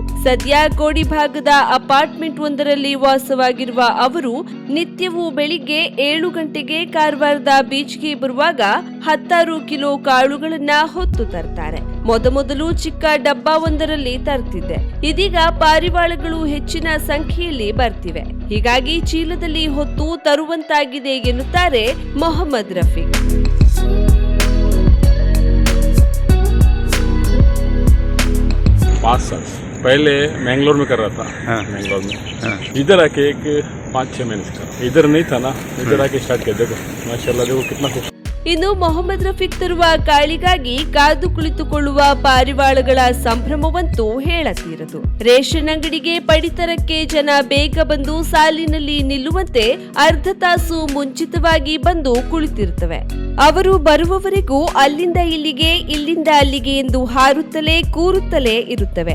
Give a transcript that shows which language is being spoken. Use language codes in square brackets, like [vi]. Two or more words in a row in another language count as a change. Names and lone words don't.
[kn] ಸದ್ಯ ಕೋಡಿ ಭಾಗದ ಅಪಾರ್ಟ್ಮೆಂಟ್ ಒಂದರಲ್ಲಿ ವಾಸವಾಗಿರುವ ಅವರು ನಿತ್ಯವೂ ಬೆಳಿಗ್ಗೆ 7 ಗಂಟೆಗೆ ಕಾರವಾರದ ಬೀಚ್ಗೆ ಬರುವಾಗ 16 ಕಿಲೋ ಕಾಳುಗಳನ್ನ ಹೊತ್ತು ತರ್ತಾರೆ. ಮೊದಲು ಚಿಕ್ಕ ಡಬ್ಬ ಒಂದರಲ್ಲಿ ತರ್ತಿದ್ದೆ. ಇದೀಗ ಪಾರಿವಾಳಗಳು ಹೆಚ್ಚಿನ ಸಂಖ್ಯೆಯಲ್ಲಿ ಬರ್ತಿವೆ. ಹೀಗಾಗಿ ಚೀಲದಲ್ಲಿ ಹೊತ್ತು ತರುವಂತಾಗಿದೆ ಎನ್ನುತ್ತಾರೆ ಮೊಹಮ್ಮದ್ ರಫೀಕ್. [hi] पहले मैंगलोर में कर रहा था। मैंगलोर में इधर आके एक 5-6 महीने से कर। इधर नहीं था ना, इधर आके स्टार्ट किया। देखो माशाल्लाह, देखो कितना खूब. [kn] ಇನ್ನು ಮೊಹಮ್ಮದ್ ರಫೀಕ್ ತರುವ ಕಾಳಿಗಾಗಿ ಕಾದು ಕುಳಿತುಕೊಳ್ಳುವ ಪಾರಿವಾಳಗಳ ಸಂಭ್ರಮವಂತೂ ಹೇಳತೀರದು. ರೇಷನ್ ಅಂಗಡಿಗೆ ಪಡಿತರಕ್ಕೆ ಜನ ಬೇಗ ಬಂದು ಸಾಲಿನಲ್ಲಿ ನಿಲ್ಲುವಂತೆ ಅರ್ಧ ತಾಸು ಮುಂಚಿತವಾಗಿ ಬಂದು ಕುಳಿತಿರುತ್ತವೆ. ಅವರು ಬರುವವರೆಗೂ ಅಲ್ಲಿಂದ ಇಲ್ಲಿಗೆ, ಇಲ್ಲಿಂದ ಅಲ್ಲಿಗೆ ಎಂದು ಹಾರುತ್ತಲೇ ಕೂರುತ್ತಲೇ ಇರುತ್ತವೆ.